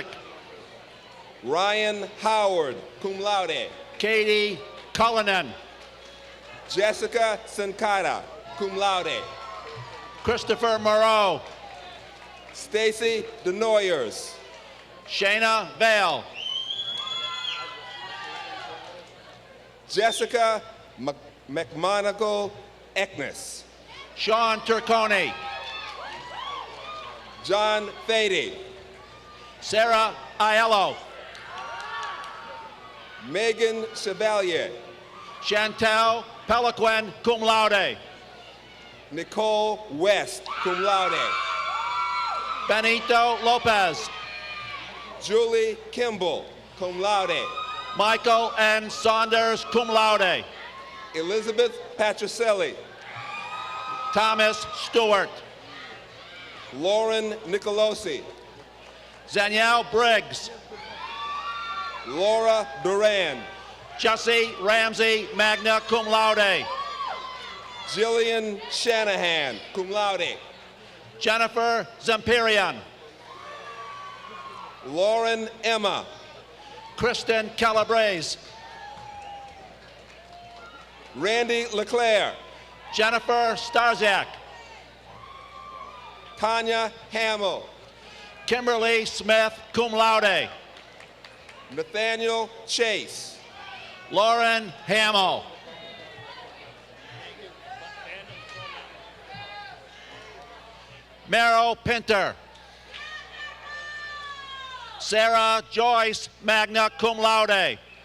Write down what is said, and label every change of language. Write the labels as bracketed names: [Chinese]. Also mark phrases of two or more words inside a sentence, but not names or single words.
[English] Ryan Howard, [Latin] cum laude. [English] Katie Cullinan. Jessica Sankata, [Latin] cum laude. [English] Christopher Moreau. Stacy Denoyers. Shayna Vale. Jessica McMonagle Eknes. Sean Turconi. John Fady. Sarah Aiello. Megan Chevalier. Chantel Peliquin, [Latin] cum laude. [English] Nicole West, [Latin] cum laude. [English] Benito Lopez. Julie Kimball, [Latin] cum laude. [English] Michael N. Saunders, [Latin] cum laude. [English] Elizabeth Patricelli. Thomas Stewart. Lauren Nicolosi. Danielle Briggs. Laura Duran. Jesse Ramsey, [Latin] magna cum laude. [English] Jillian Shanahan, [Latin] cum laude. [English] Jennifer Zempirian. Lauren Emma. Kristen Calabrese. Randy LeClaire. Jennifer Starziak. Tanya Hamill. Kimberly Smith, [Latin] cum laude. [English] Nathaniel Chase. Lauren Hamill. Merrill Pinter. Sarah Joyce, [Latin] magna cum laude.